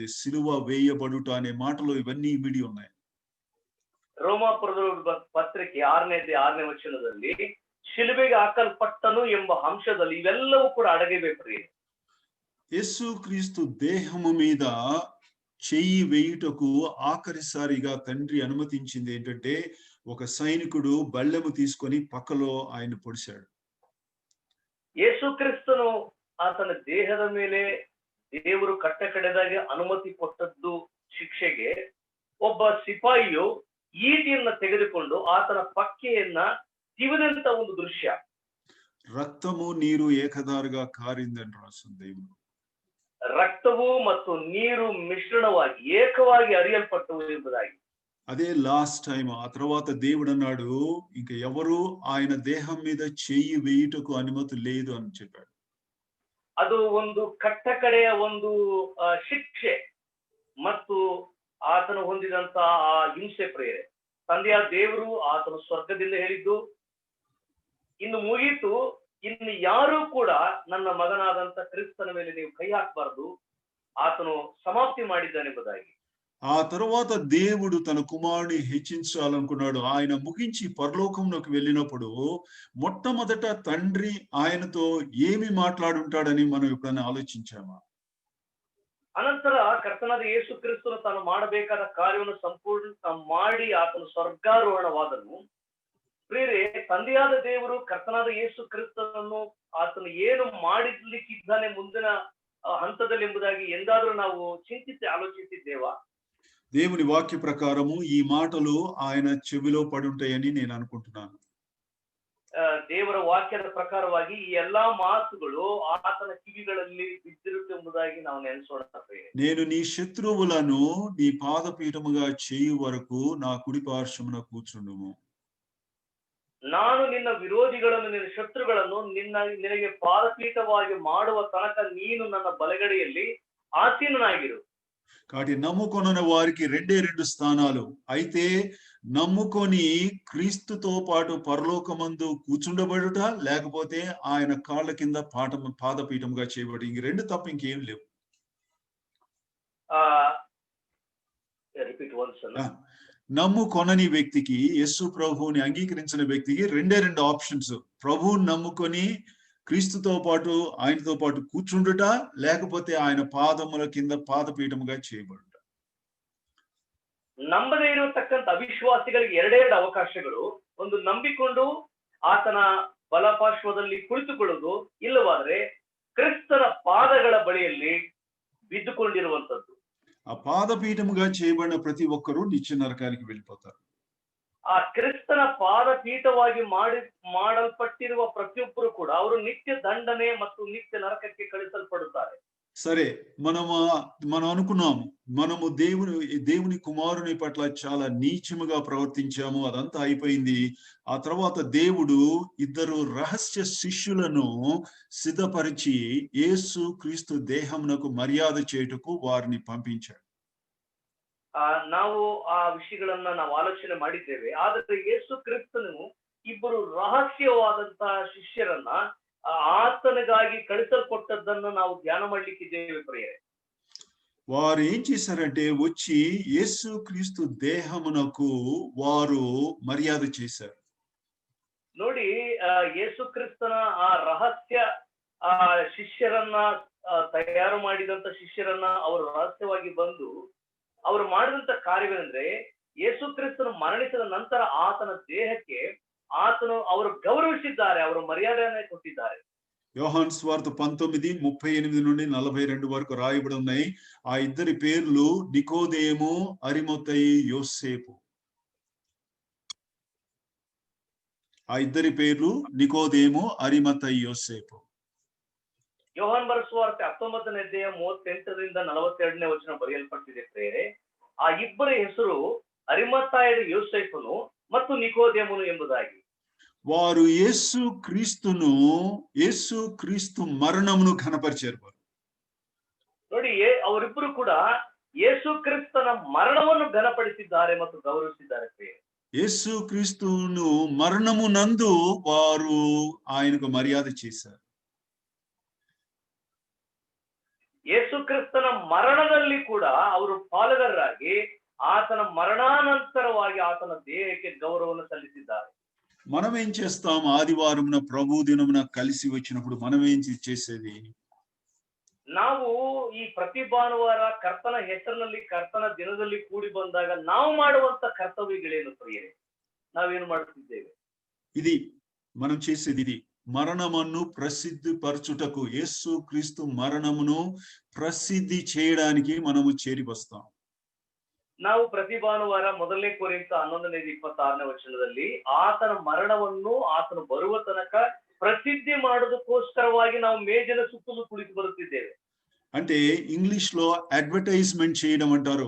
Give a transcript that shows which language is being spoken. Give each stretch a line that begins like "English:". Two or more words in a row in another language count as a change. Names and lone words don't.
Telugu: సిలువ వేయబడుట అనే మాటలో ఇవన్నీ ఇమిడి ఉన్నాయి.
Kannada: ರೋಮಾಪುರದ ಪತ್ರಿಕೆ 6ನೇ ವಚನದಲ್ಲಿ ಶಿಲುಬೆಗೆ ಹಾಕಲ್ಪಟ್ಟನು ಎಂಬ ಅಂಶದಲ್ಲಿ ಇವೆಲ್ಲವೂ ಕೂಡ ಅಡಗಿಬೇಕು.
Telugu: యేసు క్రీస్తు దేహము మీద చెయ్యి వేయుటకు ఆఖరిసారిగా తండ్రి అనుమతించింది ఏంటంటే ఒక సైనికుడు బల్లెము తీసుకొని పక్కలో ఆయన పొడిశాడు.
Kannada: ಯೇಸು ಕ್ರಿಸ್ತನು ಆತನ ದೇಹದ ಮೇಲೆ ದೇವರು ಕಟ್ಟ ಕಡೆದಾಗ ಅನುಮತಿ ಕೊಟ್ಟದ್ದು ಶಿಕ್ಷೆಗೆ ಒಬ್ಬ ಸಿಪಾಯಿಯು ಈಟಿಯನ್ನ ತೆಗೆದುಕೊಂಡು ಆತನ ಪಕ್ಕೆಯನ್ನ ತಿವಿದಂತ ಒಂದು ದೃಶ್ಯ.
Telugu: రక్తము నీరు ఏకదారుగా కారిందని రాస్తుంది దేవుడు.
Kannada: ರಕ್ತವು ಮತ್ತು ನೀರು ಮಿಶ್ರಣವಾಗಿ ಏಕವಾಗಿ ಅರಿಯಲ್ಪಟ್ಟವು ಎಂಬುದಾಗಿ.
English: అదే last time.
Telugu: ఆ తర్వాత దేవుడు అన్నాడు ఇంకా ఎవరు ఆయన దేహం మీద చెయ్యి వేయుటకు అనుమతి లేదు అని చెప్పాడు.
Kannada: ಅದು ಒಂದು ಕಟ್ಟ ಕಡೆಯ ಒಂದು ಶಿಕ್ಷೆ ಮತ್ತು ಆತನು ಹೊಂದಿದಂತ ಆ ಹಿಂಸೆ ಪ್ರೇರೆ. ತಂದೆಯ ದೇವರು ಆತನು ಸ್ವರ್ಗದಿಂದ ಹೇಳಿದ್ದು ಇನ್ನು ಮುಗೀತು, ಇನ್ನು ಯಾರು ಕೂಡ ನನ್ನ ಮಗನಾದಂತ ಕ್ರಿಸ್ತನ ಮೇಲೆ ನೀವು ಕೈ ಹಾಕಬಾರದು, ಆತನು ಸಮಾಪ್ತಿ ಮಾಡಿದ್ದಾನೆಂಬುದಾಗಿ.
Telugu: ఆ తర్వాత దేవుడు తన కుమారుని హెచ్చించాలనుకున్నాడు. ఆయన ముగించి పరలోకంలోకి వెళ్ళినప్పుడు మొట్టమొదట తండ్రి ఆయనతో ఏమి మాట్లాడుంటాడని మనం ఎప్పుడైనా ఆలోచించామా?
Kannada: ಅನಂತರ ಕರ್ತನಾದ ಯೇಸು ಕ್ರಿಸ್ತನು ತಾನು ಮಾಡಬೇಕಾದ ಕಾರ್ಯವನ್ನು ಸಂಪೂರ್ಣ ಮಾಡಿ ಆತನು ಸ್ವರ್ಗಾರೋಹಣವಾದನು. ಪ್ರಿಯರೇ, ತಂದೆಯಾದ ದೇವರು ಕರ್ತನಾದ ಯೇಸು ಕ್ರಿಸ್ತನನ್ನು ಆತನು ಏನು ಮಾಡಲಿಕ್ಕಿದ್ದಾನೆ ಮುಂದಿನ ಹಂತದಲ್ಲಿ ಎಂಬುದಾಗಿ ಎಂದಾದ್ರೂ ನಾವು ಚಿಂತಿಸಿ ಆಲೋಚಿಸಿದ್ದೇವಾ?
Telugu: దేవుని వాక్య ప్రకారము ఈ మాటలు ఆయన చెవిలో పడి ఉంటాయని నేను అనుకుంటున్నాను.
Kannada: ದೇವರ ವಾಕ್ಯದ ಪ್ರಕಾರವಾಗಿ ಈ ಎಲ್ಲಾ ಮಾತುಗಳು ಆತನ ಕಿವಿಗಳಲ್ಲಿ ಬಿದ್ದಿರುತ್ತೆಂಬುದಾಗಿ ನಾವು ನೆನೆಸೋಣ.
Telugu: నేను నీ శత్రువులను నీ పాదపీఠముగా చేయు వరకు నా కుడి పార్శ్వమున కూర్చుండుము.
Kannada: ನಾನು ನಿನ್ನ ವಿರೋಧಿಗಳನ್ನು ನಿನ್ನ ಶತ್ರುಗಳನ್ನು ನಿನಗೆ ಪಾದಪೀಠವಾಗಿ ಮಾಡುವ ತನಕ ನೀನು ನನ್ನ ಬಲಗಡೆಯಲ್ಲಿ ಆಸೀನನಾಗಿರು.
Telugu: కాబట్టి నమ్ముకొన్న వారికి 2 స్థానాలు. అయితే నమ్ముకొని క్రీస్తుతో పాటు పరలోకమందు కూర్చుండబడుట, లేకపోతే ఆయన కాళ్ళ కింద పాదపీఠముగా చేయబడి. ఈ 2 తప్ప ఇంకేం లేవు. నమ్ముకొనని వ్యక్తికి, యేసు ప్రభువుని అంగీకరించిన వ్యక్తికి 2 ఆప్షన్స్. ప్రభువుని నమ్ముకొని క్రీస్తుతో పాటు ఆయనతో పాటు కూర్చుండుట, లేకపోతే ఆయన పాదముల కింద పాదపీఠముగా చేయబడుట.
Kannada: ನಂಬದೇ ಇರತಕ್ಕಂತ ಅವಿಶ್ವಾಸಿಗಳಿಗೆ 2 ಅವಕಾಶಗಳು. ಒಂದು ನಂಬಿಕೊಂಡು ಆತನ ಬಲಪಾರ್ಶ್ವದಲ್ಲಿ ಕುಳಿತುಕೊಳ್ಳುವುದು, ಇಲ್ಲವಾದ್ರೆ ಕ್ರಿಸ್ತನ ಪಾದಗಳ ಬಳಿಯಲ್ಲಿ ಬಿದ್ದುಕೊಂಡಿರುವಂತದ್ದು.
Telugu: ఆ పాదపీఠముగా చేయబడిన ప్రతి ఒక్కరూ నిత్య నరకానికి వెళ్ళిపోతారు.
Kannada: ಆ ಕ್ರಿಸ್ತನ ಪಾದಪೀಠವಾಗಿ ಮಾಡಲ್ಪಟ್ಟಿರುವ ಪ್ರತಿಯೊಬ್ಬರು ಕೂಡ ಅವರು ನಿತ್ಯ ದಂಡನೆ ಮತ್ತು ನಿತ್ಯ ನರಕಕ್ಕೆ ಕಳಿಸಲ್ಪಡುತ್ತಾರೆ.
Telugu: సరే, మనం అనుకున్నాము, మనము దేవుని కుమారుని పట్ల చాలా నీచముగా ప్రవర్తించాము, అదంతా అయిపోయింది. ఆ తర్వాత దేవుడు ఇద్దరు రహస్య శిష్యులను సిద్ధపరిచి యేసు క్రీస్తు దేహమునకు మర్యాద చేయుటకు వారిని పంపించాడు.
Kannada: ನಾವು ಆ ವಿಷಯಗಳನ್ನ ನಾವು ಆಲೋಚನೆ ಮಾಡಿದ್ದೇವೆ. ಆದರೆ ಯೇಸು ಕ್ರಿಸ್ತನು ಇಬ್ಬರು ರಹಸ್ಯವಾದಂತಹ ಶಿಷ್ಯರನ್ನ ಆತನಿಗಾಗಿ ಕಳಿಸಲ್ಪಟ್ಟದ್ದನ್ನು ನಾವು ಧ್ಯಾನ ಮಾಡ್ಲಿಕ್ಕಿದ್ದೇವೆ ಪ್ರಿಯರೇ.
Telugu: వారు ఏం చేశారంటే వచ్చి యేసు క్రీస్తు దేహమునకు వారు మర్యాద చేశారు.
Kannada: ನೋಡಿ, ಯೇಸು ಕ್ರಿಸ್ತನ ಆ ರಹಸ್ಯ ಶಿಷ್ಯರನ್ನ ತಯಾರು ಮಾಡಿದಂತ ಶಿಷ್ಯರನ್ನ ಅವರು ರಹಸ್ಯವಾಗಿ ಬಂದು ಅವರು ಮಾಡಿದಂತ ಕಾರ್ಯವೇನೆಂದ್ರೆ, ಯೇಸು ಕ್ರಿಸ್ತನು ಮರಣಿಸಿದ ನಂತರ ಆತನ ದೇಹಕ್ಕೆ ಅವರು ಗೌರವಿಸಿದ್ದಾರೆ, ಅವರು ಮರ್ಯಾದೆಯನ್ನೇ ಕೊಟ್ಟಿದ್ದಾರೆ.
Telugu: యోహాను సువార్త 19:38 నుండి 42 వరకు రాయబడి ఉన్నాయి. ఆ ఇద్దరి పేర్లు నికోదేము, అరిమతయి, యోసేపు. ఆ ఇద్దరి పేర్లు నికోదేము, అరిమతయి, యోసేపు.
Kannada: ಯೋಹಾನ್ ಬರೆಸುವಾರ್ತೆ 19ನೇ ಅಧ್ಯಾಯ 38ರಿಂದ 42ನೇ ವಚನ ಬರೆಯಲ್ಪಟ್ಟಿದೆ ಪ್ರಿಯರೇ. ಆ ಇಬ್ಬರ ಹೆಸರು ಅರಿಮಥಾಯದ ಯೋಸೇಫನು ಮತ್ತು ನಿಕೋದೇಮನು ಎಂಬುದಾಗಿ.
Telugu: వారు యేసు క్రీస్తు మరణమును ఘనపరిచారు.
Kannada: ನೋಡಿ, ಅವರಿಬ್ಬರು ಕೂಡ ಯೇಸು ಕ್ರಿಸ್ತನ ಮರಣವನ್ನು ಘನಪಡಿಸಿದ್ದಾರೆ ಮತ್ತು ಗೌರವಿಸಿದ್ದಾರೆ ಪ್ರಿಯರೇ.
Telugu: యేసు క్రీస్తును మరణమునందు వారు ఆయనకు మర్యాద చేశారు.
Kannada: ಯೇಸು ಕ್ರಿಸ್ತನ ಮರಣದಲ್ಲಿ ಕೂಡ ಅವರು ಪಾಲುಗಾರರಾಗಿ ಆತನ ಮರಣಾನಂತರವಾಗಿ ಆತನ ದೇಹಕ್ಕೆ ಗೌರವವನ್ನು ಸಲ್ಲಿಸಿದ್ದಾರೆ.
Telugu: మనం ఏం చేస్తాం? ఆదివారమున ప్రభు దినమున కలిసి వచ్చినప్పుడు మనం ఏం చేసేది?
Kannada: ನಾವು ಈ ಪ್ರತಿ ಭಾನುವಾರ ಕರ್ತನ ಹೆಸರಿನಲ್ಲಿ ಕರ್ತನ ದಿನದಲ್ಲಿ ಕೂಡಿ ಬಂದಾಗ ನಾವು ಮಾಡುವಂತ ಕರ್ತವ್ಯಗಳೇನು ಪ್ರಿಯರೇ? ನಾವೇನು ಮಾಡುತ್ತಿದ್ದೇವೆ?
Telugu: ఇది మనం చేసేది ఇది. మరణమును ప్రసిద్ధి పరచుటకు, యేసు క్రీస్తు మరణమును ప్రసిద్ధి చేయడానికి మనము చేరి వస్తాం.
Kannada: ನಾವು ಪ್ರತಿ ಭಾನುವಾರ 1 ಕೊರಿಂಥ 11:26 ವಚನದಲ್ಲಿ ಆತನ ಮರಣವನ್ನು ಆತನು ಬರುವ ತನಕ ಪ್ರಸಿದ್ಧಿ ಮಾಡೋದಕ್ಕೋಸ್ಕರವಾಗಿ ನಾವು ಮೇಜಿನ ಸುತ್ತಲೂ ಕುಳಿತು ಬರುತ್ತಿದ್ದೇವೆ.
Telugu: అంటే ఇంగ్లీష్ లో అడ్వర్టైజ్మెంట్ చేయడం అంటారు.